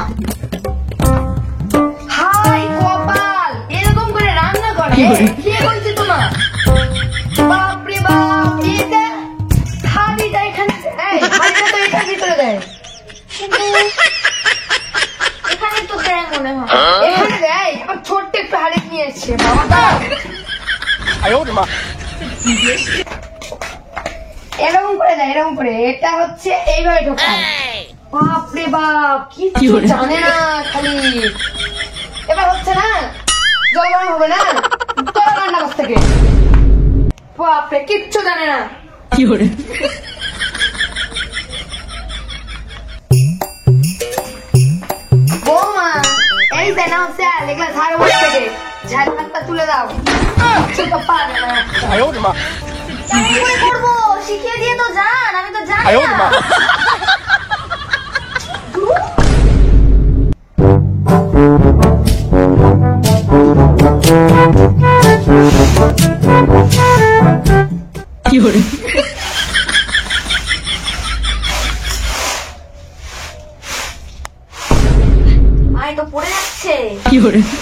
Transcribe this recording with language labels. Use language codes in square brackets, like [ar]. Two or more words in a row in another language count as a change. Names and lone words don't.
[bn] হাই কপাল, এরকম করে রান্না করে কে বলছে তোমার? বাপরে বাপ, এটা হাড়িটা এখানে দেয়, হাড়িটা তো এটার ভিতরে দেয়। এখানে তো দেয় মনে হয়। এখানে দেয়, আবার ছোট্ট একটু হাড়ি নিয়ে এসছে বাবা। [zh] 哎呦我的妈！ [bn] এরকম করে দেয়, এরকম করে। এটা হচ্ছে এইভাবে ঢোকায়। বাপরে বাপ, কিচ্ছু জানে না খালি। এবার হচ্ছে না, জল গরম হবে না, তোরা রান্না করতে থেকে। বাপরে, কিচ্ছু জানে না। কি করে? বৌমা, এই দেনাও স্যার, এগুলা ঝাড়ু বসে থেকে ঝাড়ু হাতটা তুলে দাও। কিচ্ছু তো পারে না। [zh] 哎呦我的妈！ [bn] কেমন করে করবো? শিখিয়ে দিয়ে তো যান, আমি তো জানি [zh] 哎呦我的妈！ [bn] না। কি করে? আয় তো পড়ে যাচ্ছে। কি করে?